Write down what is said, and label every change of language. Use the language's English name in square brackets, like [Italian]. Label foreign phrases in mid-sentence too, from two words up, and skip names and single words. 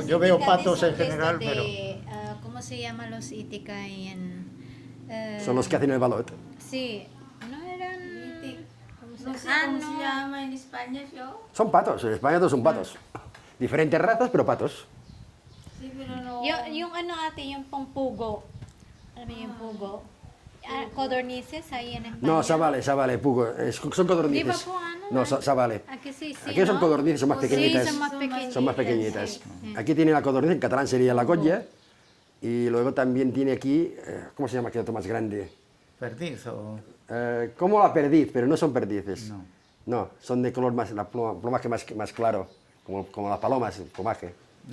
[Spanish] Yo veo patos en general, pero... ¿Cómo se llaman los Ítica ahí en...? Son los que hacen el balot. Sí, no eran... ¿Cómo se No sé llama? cómo se llama en España yo. Son patos, en España todos son patos. Diferentes razas, pero patos. Sí, pero no. [Filipino] Yung ano ate, yung pangpugo. Alam mo yung pugo? [Spanish] Codornices ahí en España. No, sabale, pugo. Son codornices. [Filipino] Di ba po ano? [Spanish] No, sabale. Aquí sí, Aquí son ¿no? codornices, son más pequeñitas. Sí, son más pequeñitas. Son más pequeñitas. sí. Aquí tiene la codorniz, en catalán sería la colla. Y luego también tiene aquí, ¿cómo se llama aquel otro más grande? Perdiz o... Como la perdiz, pero no son perdices. No. No, son de color más, plumaje más claro, como las palomas, el plumaje.